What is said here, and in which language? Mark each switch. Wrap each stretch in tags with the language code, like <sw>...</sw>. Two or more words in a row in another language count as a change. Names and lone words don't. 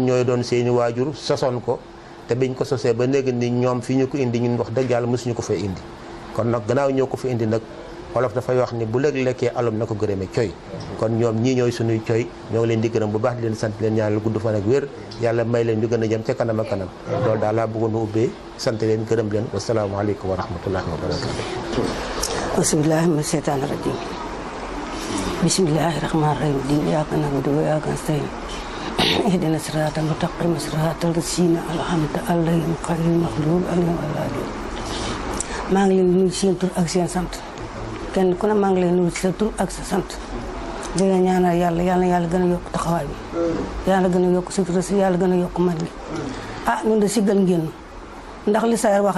<wo>ñooy doon seeni waajur sosoon ko te biñ ko sosee ba léegi ni ñoom fi ñu ko indi ñun wax dëgg yàlla mësuñu ko fee indi kon nag gannaaw ñoo ko fi indi nag wolof dafay wax ni bu léegi lekkee alom na ko gërëme coy kon ñoom ñii ñooy sunuy coy ñoo ngi leen di gërëm bu baax di leen sant leen ñaanal gudd fan ak wér yàlla may leen ñu gën a jëm ca kanam ak kanam loolu daal laa bëggoon a ubbee sant leen gërëm leen</wo> <ar>والسلام عليكم ورحمة الله وبركاته بسم الله من الشيطان الرجيم بسم الله الرحمن الرحيم</ar> <wo>di</wo> <ar>إياك نعبد وإياك نستعين اهدنا الصراط المستقيم صراط الذين أنعمت عليهم غير المغضوب عليهم ولا الضالين</ar> <wo>maa ngi leen di nuyu seen tur ak seen sant kenn ku ne maa ngi leen nuyu sa tur ak sa sant di la ñaanal yàlla yàlla gën a yokk taxawaay bi yàlla gën a yokk sutura si yàlla gën a yokk man bi ñun de siggal ngeen ndax li Sayer wax</wo>